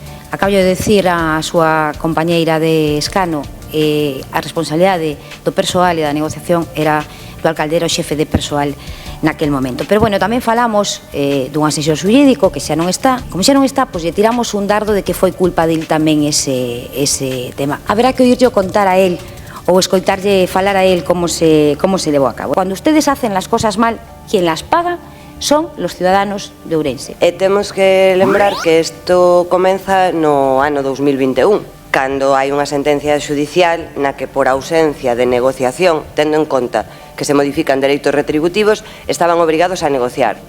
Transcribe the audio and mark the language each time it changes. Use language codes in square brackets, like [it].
[gl] Acabo de decir a súa compañeira de escano a responsabilidade do persoal e da negociación era do alcalde, o xefe de persoal naquel momento. Pero, bueno, tamén falamos dun asesor xurídico que xa non está. Como xa non está, pois lle tiramos un dardo de que foi culpa del tamén ese tema. Haberá que oírlle contar a él ou escoitarlle falar a él como se levou a cabo. [es] Cuando ustedes hacen las cosas mal, quien las paga son los ciudadanos de Ourense. [gl] E temos que lembrar que isto comeza no ano 2021, cando hai unha sentencia xudicial na que por ausencia de negociación, tendo en conta que se modifican dereitos retributivos, estaban obrigados a negociar.